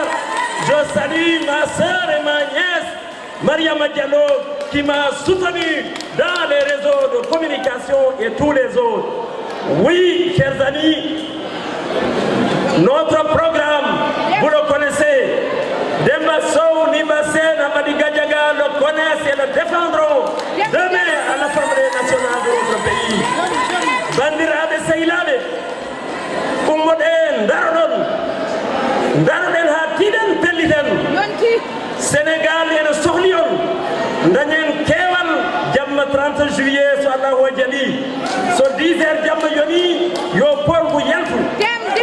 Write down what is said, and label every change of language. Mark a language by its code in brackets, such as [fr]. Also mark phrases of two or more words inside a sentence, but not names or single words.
[fr] Je salue ma soeur et ma nièce, Mariama Diallo, qui m'a soutenu dans les réseaux de communication et tous les autres. Oui, chers amis, notre programme, vous le connaissez. Demba Sow, Niba Sen, Hamadi Gadiaga le connaissent et le défendront demain à l'Assemblée nationale de notre pays. [ff] Bandiraɓe sehilaɓe, ummoɗen daroɗen ha tiiɗen pelliten. Sénégal ene sohli on dañen keewal jamma 30 juillet so Allah o jaɓi. So 10 heures jamma yoni yo polgu yaltu.